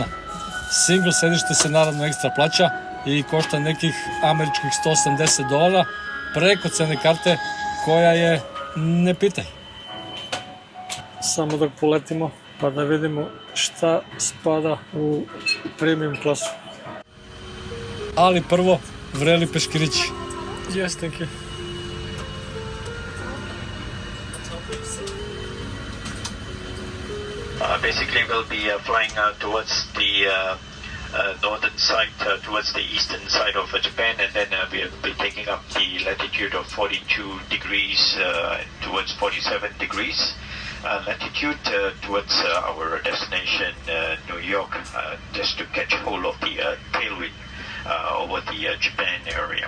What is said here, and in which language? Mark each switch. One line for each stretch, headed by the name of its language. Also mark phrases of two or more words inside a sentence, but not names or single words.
Serbian: Single sedište se naravno ekstra plaća i košta nekih američkih $180 preko cene karte koja je ne pitaj. Samo da poletimo pa da vidimo šta spada u premium klasu. Ali prvo, vreli peškirići.
English: Yes, thank you. Basically, we'll be flying towards the northern side, towards the eastern side of Japan, and then we'll be taking up the latitude of 42 degrees towards 47 degrees latitude towards our destination, New York, just to catch hold of the tailwind over the Japan area.